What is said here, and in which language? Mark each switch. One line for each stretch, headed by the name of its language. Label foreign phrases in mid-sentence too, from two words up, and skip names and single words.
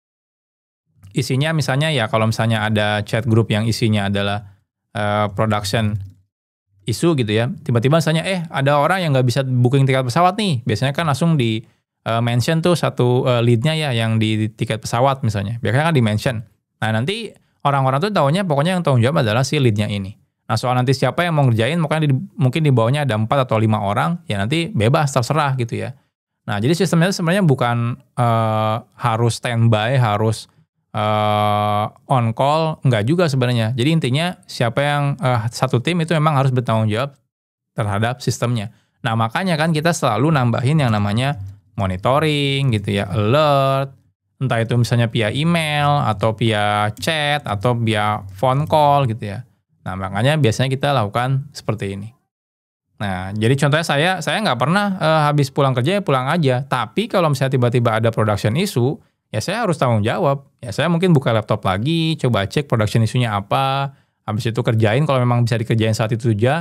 Indonesian: Isinya misalnya ya, kalau misalnya ada chat group yang isinya adalah
English: production issue
Indonesian: gitu ya, tiba-tiba misalnya ada orang yang nggak bisa booking tiket pesawat nih, biasanya kan langsung di mention tuh satu lead-nya ya yang di tiket pesawat misalnya, biasanya kan di mention. Nah, nanti orang-orang tuh taunya pokoknya yang tanggung jawab adalah si lead-nya ini. Nah, soal nanti siapa yang mau ngerjain, mungkin di bawahnya ada 4 atau 5 orang, ya nanti bebas, terserah gitu ya. Nah, jadi sistemnya sebenarnya bukan harus standby, harus
English: on call,
Indonesian: enggak juga sebenarnya. Jadi intinya siapa yang satu tim itu memang harus bertanggung jawab terhadap sistemnya. Nah, makanya kan kita selalu nambahin yang namanya monitoring gitu ya, alert, entah itu misalnya via email atau via chat atau via
English: phone call
Indonesian: gitu ya. Nah, makanya biasanya kita lakukan seperti ini. Nah, jadi contohnya saya nggak pernah habis pulang kerja ya pulang aja. Tapi kalau misalnya tiba-tiba ada
English: production issue,
Indonesian: ya saya harus tanggung jawab. Ya saya mungkin buka laptop lagi, coba cek production isunya apa, habis itu kerjain kalau memang bisa dikerjain saat itu saja.